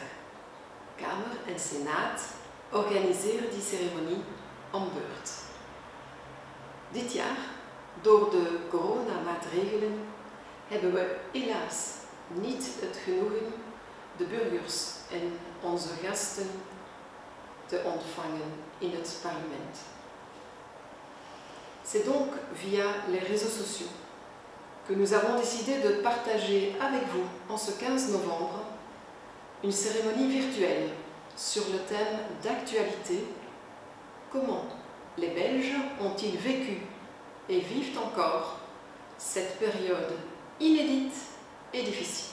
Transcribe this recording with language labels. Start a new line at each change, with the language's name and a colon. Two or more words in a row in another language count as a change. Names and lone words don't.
Dutch: Kamer en Senaat organiseren die ceremonie om beurt. Dit jaar, door de coronamaatregelen, hebben we helaas niet het genoegen de burgers en onze gasten te ontvangen in het parlement.
French: C'est donc via les réseaux sociaux que nous avons décidé de partager avec vous, en ce 15 novembre, une cérémonie virtuelle sur le thème d'actualité: comment les Belges ont-ils vécu et vivent encore cette période inédite et difficile.